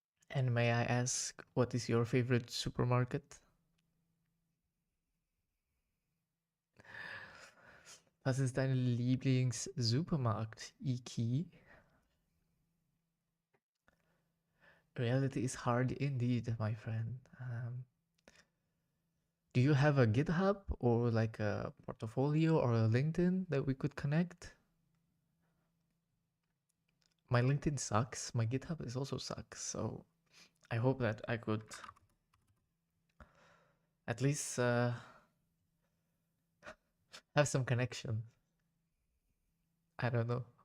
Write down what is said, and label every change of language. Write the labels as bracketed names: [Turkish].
[English] And may I ask, what is your favorite supermarket? [German] Was ist dein Lieblings-Supermarkt, Iki? [English] Reality is hard indeed, my friend. Do you have a GitHub or like a portfolio or a LinkedIn that we could connect? My LinkedIn sucks. My GitHub is also sucks. So I hope that I could at least have some connection. I don't know.